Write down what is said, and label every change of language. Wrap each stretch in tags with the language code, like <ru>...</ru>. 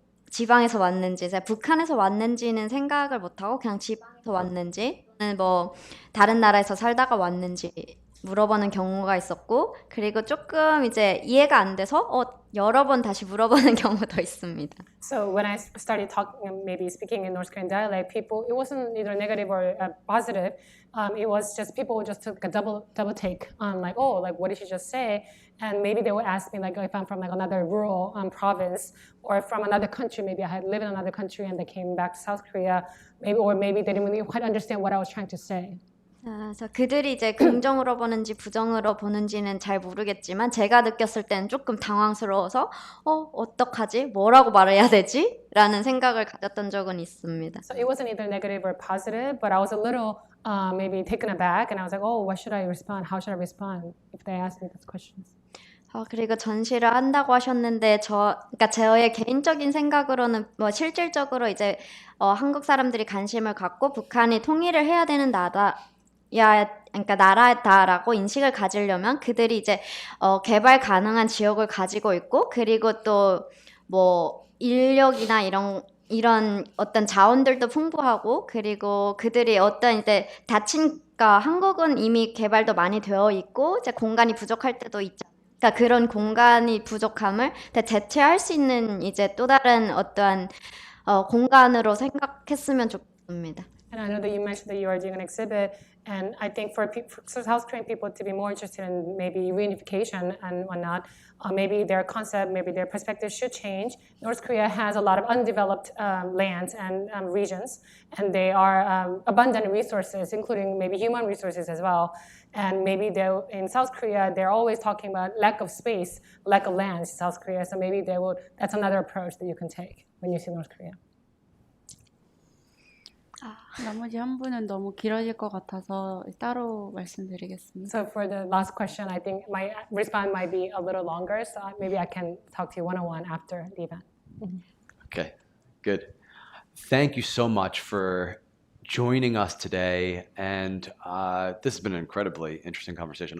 <ko>지방에서 왔는지, 북한에서 왔는지는 생각을 못하고 그냥 지방에서 왔는지, 뭐 다른 나라에서 살다가 왔는지 물어보는 경우가 있었고, 그리고 조금 이제 이해가 안 돼서 여러 번 다시 물어보는 경우도 있습니다.</ko> <en>So when I started talking, maybe speaking in North Korean dialect, it wasn't either negative or positive. It was just people just took a double take on like, what did she just say? And maybe they would ask me like if I'm from like another rural province or from another country. Maybe I had lived in another country and they came back to South Korea. Maybe they didn't really quite understand what I was trying to say.</en> <ko>그래서 그들이 이제 긍정으로 보는지 부정으로 보는지는 잘 모르겠지만 제가 느꼈을 때는 조금 당황스러워서 어떡하지? 뭐라고 말해야 되지? 라는 생각을 가졌던 적은 있습니다.</ko> <en>So it wasn't either negative or positive, but I was a little maybe taken aback and I was like, what should I respond? How should I respond if they ask me those questions?</en> <ko>그리고 전시를 한다고 하셨는데 그러니까 저의 개인적인 생각으로는 뭐 실질적으로 이제 한국 사람들이 관심을 갖고 북한이 통일을 해야 되는 그러니까 나라다라고 인식을 가지려면 그들이 이제 개발 가능한 지역을 가지고 있고 그리고 또 뭐 인력이나 이런 어떤 자원들도 풍부하고 그리고 그들이 어떤 이제 그러니까 한국은 이미 개발도 많이 되어 있고 이제 공간이 부족할 때도 있죠. 그러니까 그런 공간이 부족함을 대체할 수 있는 이제 또 다른 어떠한 공간으로 생각했으면 좋겠습니다.</ko> <en>And I know that you mentioned that you are doing an exhibit, and I think for South Korean people to be more interested in maybe reunification and whatnot, maybe their concept, maybe their perspective should change. North Korea has a lot of undeveloped lands and regions, and they are abundant resources, including maybe human resources as well. And maybe in South Korea, they're always talking about lack of space, lack of land in South Korea. So maybe that's another approach that you can take when you see North Korea.</en> <ko>나머지 한 분은 너무 길어질 것 같아서 따로 말씀드리겠습니다.</ko> <en>So for the last question, I think my response might be a little longer, so maybe I can talk to you one-on-one after the event. Okay, good. Thank you so much for joining us today. And this has been an incredibly interesting conversation.</en>